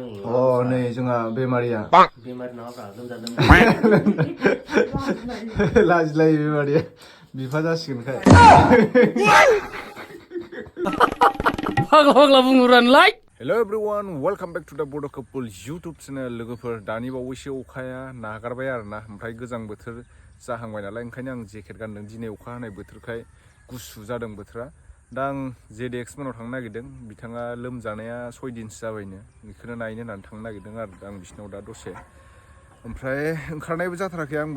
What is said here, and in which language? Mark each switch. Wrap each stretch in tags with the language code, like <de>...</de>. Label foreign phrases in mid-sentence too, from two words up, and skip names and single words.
<brx>नै जोंहा बेमारिया बेमारि नङाब्रा लोमजादों लाजिलायो बेमारिया बिफा जासिगोनखाय फाग्ला बुंहरानलाय</brx> <en>Hello everyone welcome back to the Bodo Couple YouTube channel</en> <brx>लोगोफोर दानि बावैसो अखाया नागारबाय आरोना ओमफ्राय गोजां बोथोर जाहांबाय नालाय ओंखायनो आं जेकेट गानदों दिनै अखा हानाय बोथोरखाय गुसु जादों बोथोरा दा आं जेडेक्स मोनाव थांनो नागिरदों बिथाङा लोमजानाया 6 दिनसो जाबायनो बेखौनो नायनो होननानै थांनो नागिरदों आरो आं बिसिनाव दा दसे ओमफ्राय ओंखारनायबो जाथाराखै आंबो</brx>